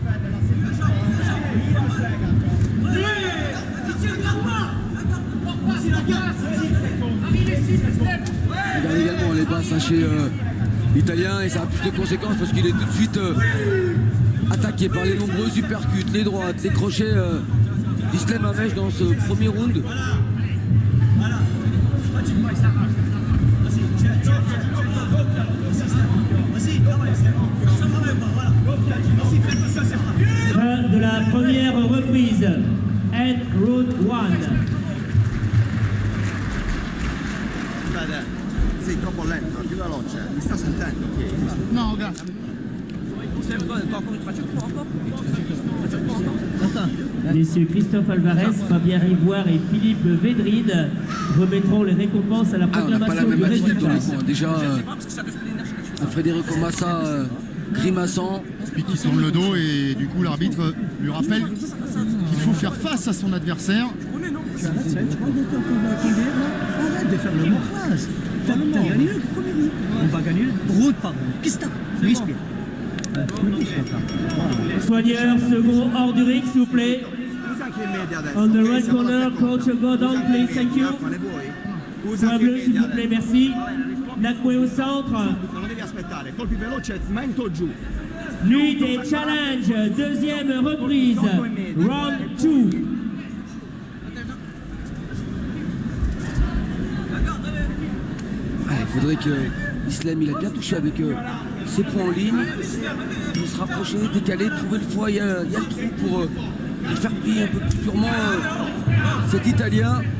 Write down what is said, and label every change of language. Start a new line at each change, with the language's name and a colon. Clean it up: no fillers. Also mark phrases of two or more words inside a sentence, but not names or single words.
French: Il gagne également les basses chez l'Italien et ça a plus de conséquences parce qu'il est tout de suite attaqué par les nombreux uppercuts, les droites, les crochets d'Islem Amesh dans ce premier round. Fin de la première reprise.
English: And round 1.
Italian: Sei troppo lento, più veloce, mi sta sentendo? No, grazie.
French: Messieurs Christophe Alvarez, Fabien Rivoire et Philippe Védrine remettront les récompenses à la On n'a pas la proclamation du même attitude dans résultat. les coins. Déjà, Federico Massa grimaçant. Puis qui tourne le dos et du coup l'arbitre lui rappelle qu'il faut faire face à son adversaire. Arrête de faire le morphage. T'as gagné le premier round. On va gagner le round par round. Qu'est-ce que t'as? Respire. Soigneur, second hors du ring, s'il vous plaît.
Italian: media adesso.
English: On the ok? right
Italian: Siamo alla
English: corner,
Italian: seconda.
English: coach, go down,
Italian: Usa
English: please,
Italian: i
English: thank
Italian: media,
English: you.
Italian: quale vuoi? Usa
French: Point
Italian: anche i
French: bleu, s'il
Italian: media
French: vous plaît,
Italian: adesso.
French: merci. Nakwe au centre.
Italian: Non devi aspettare, colpi veloci, mento giù.
French: Nuit des challenges, deuxième reprise, round 2. Il faudrait que Islam, il a bien touché avec ses points en ligne. Il se rapprocher, décaler, trouver le foie. Il y a le trou pour le faire plier un peu plus durement cet Italien.